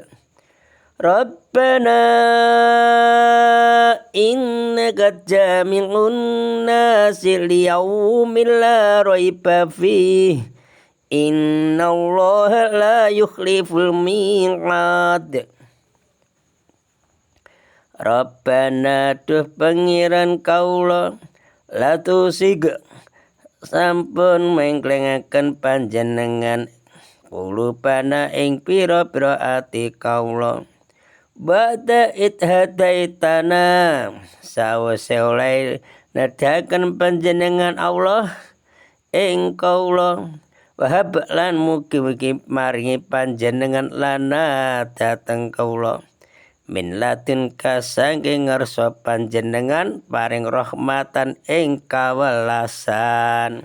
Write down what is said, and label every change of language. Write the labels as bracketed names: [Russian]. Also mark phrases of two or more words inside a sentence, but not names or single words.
[Arabic] ربنا إنك جامع الناس ليوم لا ريب فيه إن الله لا يخلف الميعاد. [Javanese] Rabbana duh pangeran kaula [Arabic] لا تزغ [Javanese] sampun mengklengaken panjenengan kulubana ing pira-pira ati kaula [Arabic] بعد إذ هديتنا [Javanese] sawise oleh nedahaken panjenengan Allah ing kaula wahab lan mugi-mugi maringi panjenengan lana dateng kaula [Arabic] من لدنك [Javanese] saking ngarsa panjenengan paring rahmatan ing kawelasan.